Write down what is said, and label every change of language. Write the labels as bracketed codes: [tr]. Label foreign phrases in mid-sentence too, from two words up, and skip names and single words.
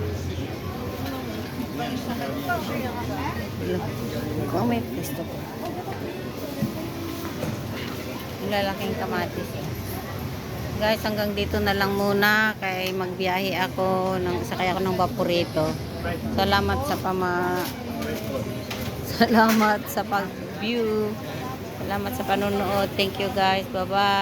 [it] Come questo qua. [tl] lalaking kamatis. Guys, hanggang dito na lang muna kay magbiyahe ako sakay ako ng Vaporito. Salamat sa salamat sa pag-view. Salamat sa panonood. [en] Thank you guys. Bye-bye.